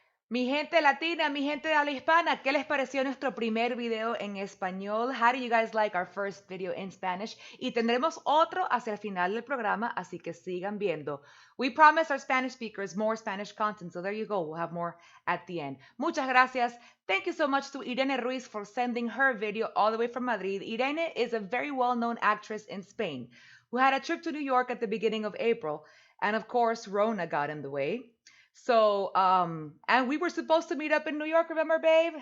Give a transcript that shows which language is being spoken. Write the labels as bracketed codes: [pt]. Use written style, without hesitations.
[es] Mi gente latina, mi gente de habla hispana, ¿qué les pareció nuestro primer video en español? [en] How do you guys like our first video in Spanish? [es] Y tendremos otro hacia el final del programa, así que sigan viendo. [en] We promise our Spanish speakers more Spanish content, so there you go. We'll have more at the end. [es] Muchas gracias. [en] Thank you so much to Irene Ruiz for sending her video all the way from Madrid. Irene is a very well-known actress in Spain who had a trip to New York at the beginning of April. And of course, Rona got in the way. So, and we were supposed to meet up in New York, remember, babe?